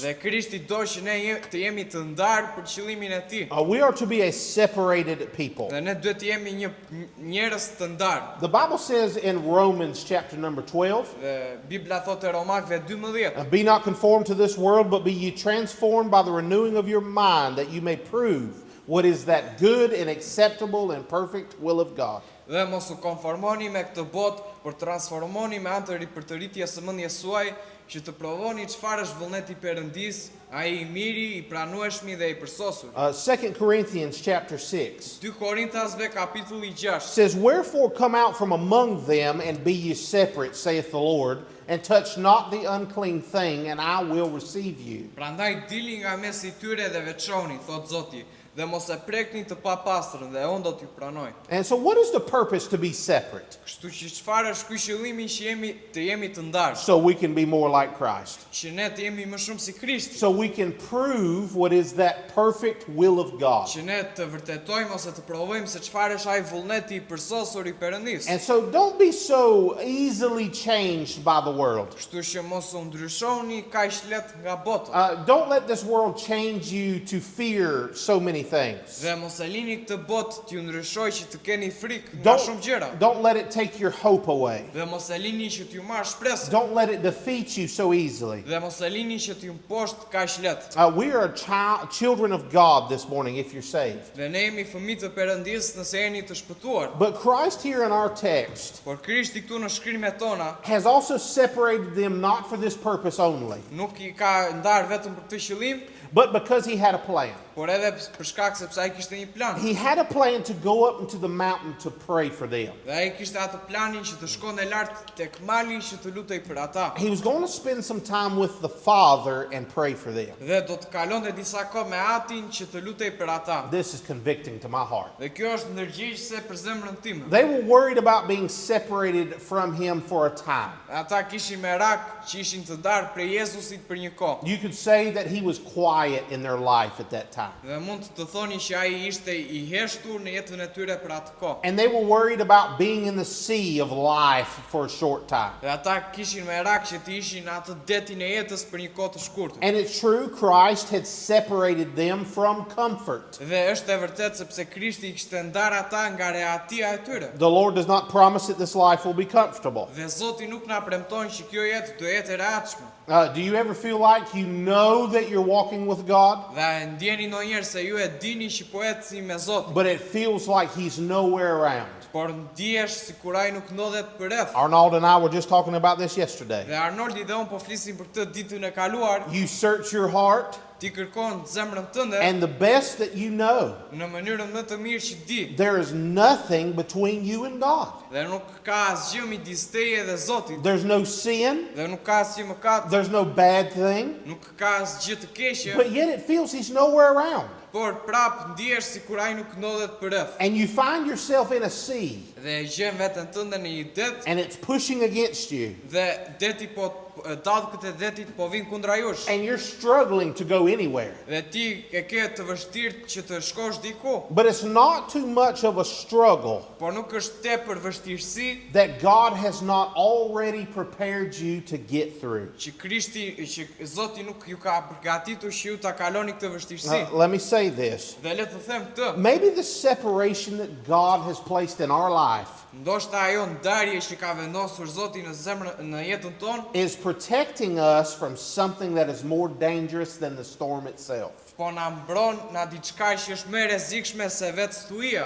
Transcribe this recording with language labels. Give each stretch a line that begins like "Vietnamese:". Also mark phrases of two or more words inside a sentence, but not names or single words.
Albanian: Dhe Krishti do që ne të jemi të ndarë për qëllimin e tij.
English: We are to be a separated people.
Albanian: Dhe ne duhet të jemi një njerëz të ndarë.
English: The Bible says in Romans chapter number 12,
Albanian: Dhe Bibla thotë Romakëve 12,
English: be not conformed to this world, but be ye transformed by the renewing of your mind, that you may prove what is that good and acceptable and perfect will of God.
Albanian: Dhe mos u konformoni me këtë botë, por transformoni me anë të ripërtëritjes së mendjes suaj, që të provoni çfarë është vullneti I Perëndis, ai I miri, I pranueshmi dhe I përsosur.
English: 2 Corinthians chapter 6
Albanian: 2 Korintasve kapitulli 6.
English: says, wherefore come out from among them and be ye separate, saith the Lord, and touch not the unclean thing, and I will receive you.
Albanian: Prandaj dili nga mes I tyre dhe veçoni, thot Zoti, dhe mos e prekni të papastrën dhe unë do t'ju pranoj.
English: And so what is the purpose to be separate?
Albanian: Kështu që çfarë është ky qëllimi që të jemi të ndarë,
English: So we can be more like Christ.
Albanian: që ne të jemi më shumë si Krishti,
English: So we can prove what is that perfect will of God.
Albanian: që ne të vërtetojmë ose të provojmë se çfarë është ai vullneti I përsosur I Perëndis.
English: And so don't be so easily changed by the world.
Albanian: Kështu që mos u ndryshoni kaq lehtë nga bota.
English: Don't let this world change you to fear so many things.
Albanian: Dhe mos e lini këtë botë t'ju ndryshoj që të keni frikë nga shumë gjëra.
English: Don't let it take your hope away.
Albanian: Dhe mos e lini që t'ju marrë shpresën.
English: Don't let it defeat you so easily.
Albanian: Dhe mos e lini që t'ju mposht kaq lehtë.
English: We are children of God this morning if you're saved.
Albanian: Dhe ne jemi fëmijë të Perëndis nëse jeni të shpëtuar.
English: But Christ here in our text
Albanian: Por Krishti këtu në shkrimet tona
English: has also separated them not for this purpose only,
Albanian: nuk I ka ndarë vetëm për këtë qëllim,
English: but because he had a plan.
Albanian: por edhe për shkak sepse ai kishte një plan.
English: He had a plan to go up into the mountain to pray for them.
Albanian: Dhe ai kishte atë planin që të shkonte lart tek mali që të lutej për ata.
English: He was going to spend some time with the Father and pray for them.
Albanian: Dhe do të kalonte disa kohë me Atin që të lutej për ata.
English: This is convicting to my heart.
Albanian: Dhe kjo është ndërgjegjëse për zemrën time.
English: They were worried about being separated from him for a time.
Albanian: Ata kishin merak që ishin të ndarë prej Jezusit për një kohë.
English: You could say that he was quiet in their life at that time.
Albanian: Dhe mund të thoni që ai ishte I heshtur në jetën e tyre për atë kohë.
English: And they were worried about being in the sea of life for a short time.
Albanian: Dhe ata kishin merak që të ishin në atë detin e jetës për një kohë të shkurtër.
English: And it's true, Christ had separated them from comfort.
Albanian: Dhe është e vërtet sepse Krishti I kishte ndarë ata nga rehatia e tyre.
English: The Lord does not promise that this life will be comfortable.
Albanian: Dhe Zoti nuk na premton që kjo jetë do jetë e rehatshme.
English: Do you ever feel like you know that you're walking with God,
Albanian: Dhe ndjeni ndonjëherë se ju e dini që po ecni me Zotin,
English: but it feels like he's nowhere around?
Albanian: por ndihesh sikur ai nuk ndodhet përreth.
English: Arnold and I were just talking about this yesterday.
Albanian: Dhe Arnoldi dhe unë po flisim për këtë ditën e kaluar.
English: You search your heart,
Albanian: Ti kërkon zemrën tënde
English: and the best that you know,
Albanian: në mënyrën më të mirë që di.
English: there is nothing between you and God.
Albanian: Dhe nuk ka asgjë midis teje dhe Zotit.
English: There's no sin,
Albanian: Dhe nuk ka asgjë mëkat,
English: there's no bad thing,
Albanian: nuk ka asgjë të keqe,
English: but yet it feels He's nowhere around.
Albanian: por prap ndihesh sikur ai nuk ndodhet përreth.
English: And you find yourself in a sea,
Albanian: Dhe gjen veten tënde në një det
English: and it's pushing against you,
Albanian: dhe deti dallkët e detit po vinë kundra jush.
English: and you're struggling to go anywhere.
Albanian: Dhe ti e ke të vështirë që të shkosh diku,
English: But it's not too much of a struggle
Albanian: por nuk është tepër vështirësi
English: that God has not already prepared you to get through.
Albanian: që Zoti nuk ju ka përgatitur që ju ta kaloni këtë vështirësi.
English: Let me say this.
Albanian: Dhe le të them këtë,
English: Maybe the separation that God has placed in our life
Albanian: ndoshta ajo ndarje që ka vendosur Zoti në jetën tonë
English: is protecting us from something that is more dangerous than the storm itself.
Albanian: po na mbron nga diçka që është më e rrezikshme se vetë stuia.